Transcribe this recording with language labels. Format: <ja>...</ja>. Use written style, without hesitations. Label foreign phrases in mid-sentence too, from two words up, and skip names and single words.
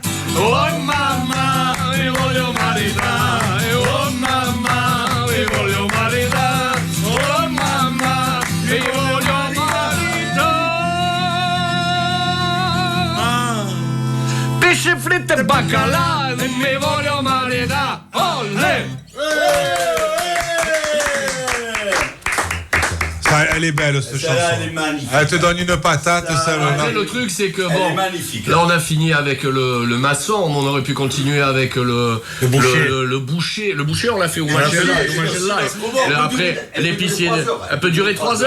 <it>Oh mamma, mi voglio maritare, oh mamma, mi voglio maritare, oh mamma, mi voglio maritare. Pesce fritto e baccalà, mi voglio maritare, olè!</it> <fr>Elle est belle cette chanson. Elle est magnifique. Elle te donne une patate, celle-là. Le truc, c'est que Elle bon, est magnifique. là on a fini avec le maçon, on aurait pu continuer avec le boucher. Le boucher, on l'a fait au Magella. Après, l'épicier, elle peut durer 3 heures.</fr>